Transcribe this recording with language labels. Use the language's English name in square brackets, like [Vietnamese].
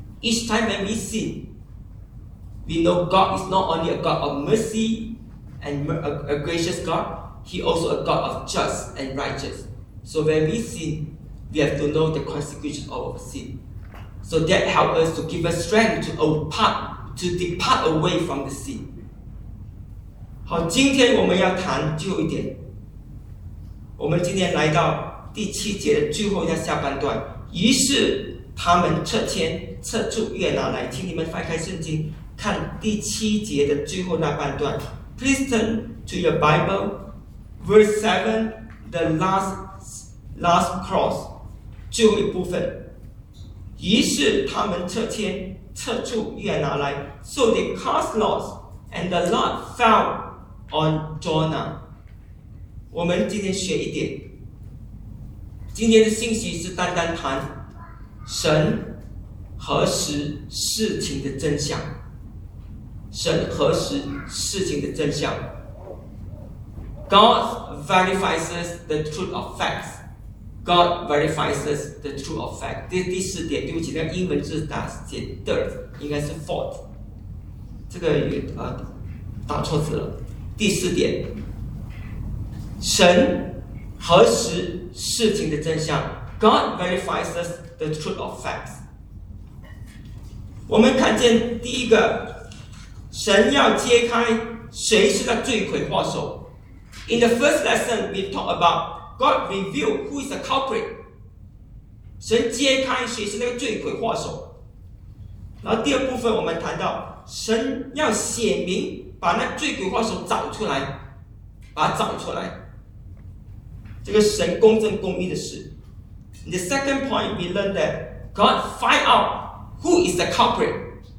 [English] Each time when we sin, we know God is not only a God of mercy and a gracious God, He also a God of just and righteous. So when we sin, we have to know the consequences of our sin. So that helps us to give us strength to depart away from the sin. [Chinese] 好，今天我们要谈最后一点。我们今天来到第七节的最后一下半段。于是他们撤迁，撤出约拿来。请你们翻开圣经，看第七节的最后那半段。 [English] Please turn to your Bible, verse 7, the last cross, [Chinese] 最后一部分。于是他们撤迁，撤出约拿来。 [English] So they cast lots, and the lot fell on Jonah. [Chinese] 我们今天学一点。今天的信息是单单谈神核实事情的真相。神核实事情的真相。 [English] God verifies the truth of facts. God verifies the truth of facts. [Chinese] 第四点，对不起，那英文字打写 third， 应该是 fourth。这个也打错字了。第四点，神核实事情的真相。 [English] God verifies the truth of facts. [Chinese] 我们看见第一个。神要揭开谁是那罪魁祸首。 [English] In the first lesson, we talk about God reveal who is the culprit. [Chinese] 神揭开谁是那个罪魁祸首。然后第二部分我们谈到神要显明把那罪魁祸首找出来，把它找出来。这个神公正公义的事。 [English] In the second point, we learn that God find out who is the culprit.